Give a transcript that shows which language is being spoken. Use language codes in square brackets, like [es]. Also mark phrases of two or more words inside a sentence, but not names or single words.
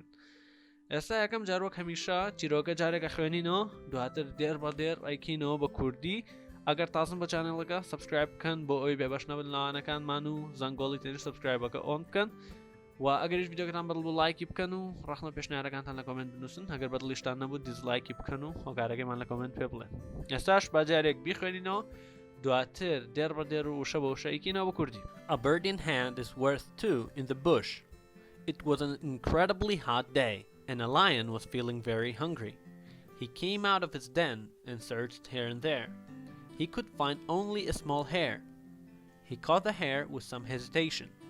[ckb] ئێستا یەکەم جارۆک هەمیشە چیرۆکە جارێکە خوێنینەوە دواتر دێر بە دێر ئەیکینەوە بە کوردی ئەگەر تازم بە چانێڵەکە سبسکرایب بکەن بۆ ئەوی بێبەش نەبن لەوانەکانمان و زەنگۆڵی تێنش سبسکرایبەکە ئۆن بکەن و ئەگەریش ڤیدیۆکەتان بەدڵ بوو لایکی بکەن و ڕەخنە پێشنیارەکانتان لە کۆمنت بنووسن ئەگەر بەدڵیشتان نەبوو دیزلایکی بکەن و هۆکارەکەیمان لە کۆمنت پێ بڵێن. ئێستاش باجارێک بیخوێنینەوە دواتر دێر بە دێر و وشە بە وشە ئەیکینەوە بە کوردی. [en] A bird in hand is worth two in the bush. It was an incredibly hot day and a lion was feeling very hungry. He came out of his den and searched here and there. He could find only a small hare. He caught the hare with some hesitation.